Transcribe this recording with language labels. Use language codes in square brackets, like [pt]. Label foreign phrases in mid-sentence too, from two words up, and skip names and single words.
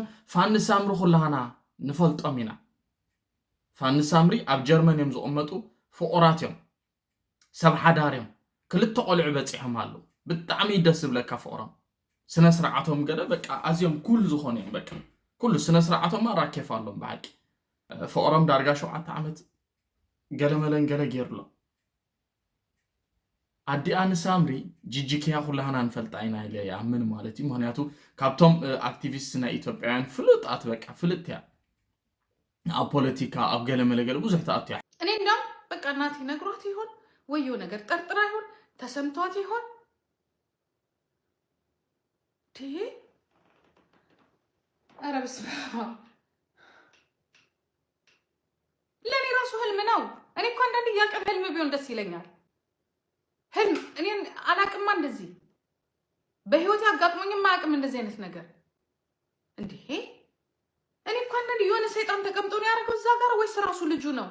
[ti] ፋኒ ሳምሪ ኩላና ንፈልጦም ኢና። ፋኒ ሳምሪ ኣብ ጀርመን እዮም ዝቕመጡ ፍቑራት እዮም ሰብ ሓዳር እዮም ክልተ ቆልዑ በፂሖም ኣለው ብጣዕሚ ደስ ዝብለካ ፍቕሮም ስነ ስርዓቶም ገለ በቃ ኣዝዮም ኩሉ ዝኾኑ እዮም በቃ ኩሉ ስነ ስርዓቶም ራኬፍ ኣሎም ብሓቂ ፍቕሮም ዳርጋ 7 ዓመት ገለ መለን ገለ ገይሩሎ ኣዲ ኣነ ሳምሪ ጂጂኪያ ኩላና ንፈልጣ ኢና ኢለ ይኣምን ማለት እዩ። ምክንያቱ ካብቶም ኣክቲቪስት ናይ ኢትዮጵያውያን ፍሉጣት በቃ ፍልጥ እያ ኣብ ፖለቲካ ኣብ ገለ መለገለ ብዙሕ ተኣትያ [am] እኔ እንደውም በቃ እናቴ ነግሯት ይሆን ወዮ ነገር ጠርጥራ ይሆን ተሰምቷት ይሆን ኧረ በስመ አብ ለእኔ ራሱ ህልም ነው። እኔ እኮ አንዳንድ ያቀን ህልም ቢሆን ደስ ይለኛል። ህልም እኔን አላቅማ እንደዚህ በህይወት አጋጥሞኝም አያውቅም እንደዚህ አይነት ነገር እንዴ። እኔ እኮ አንዳንድ የሆነ ሰይጣን ተቀምጦ ነው ያደረገው እዛ ጋር ወይስ ራሱ ልጁ ነው?